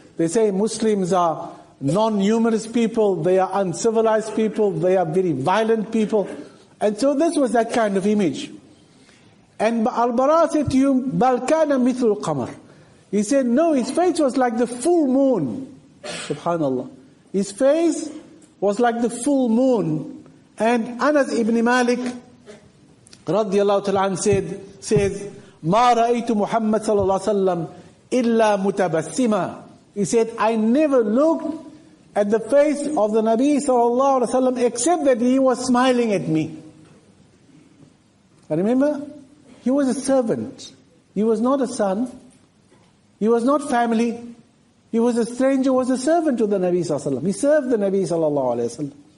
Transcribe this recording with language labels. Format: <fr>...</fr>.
<en>They say Muslims are non-numerous people, they are uncivilized people, they are very violent people. And so this was that kind of image. And Al-Bara said to him,</en> <ar>بَلْ كَانَ مِثْلُ الْقَمَرِ.</ar> <en>He said, no, his face was like the full moon. Subhanallah. His face was like the full moon. And Anas ibn Malik, radiallahu ta'ala says,</en> <ar>مَا رَأَيْتُ مُحَمَّدْ صَلَّى اللَّهُ عَلَيْهِ وَسَلَّمَ إِلَّا مُتَبَسِّمًا.</ar> <en>He said, I never looked at the face of the Nabi sallallahu alaihi wasallam except that he was smiling at me. And remember, he was a servant. He was not a son. He was not family. He was a stranger, was a servant to the Nabi sallallahu alaihi wasallam. He served the Nabi sallallahu alaihi wasallam.</en>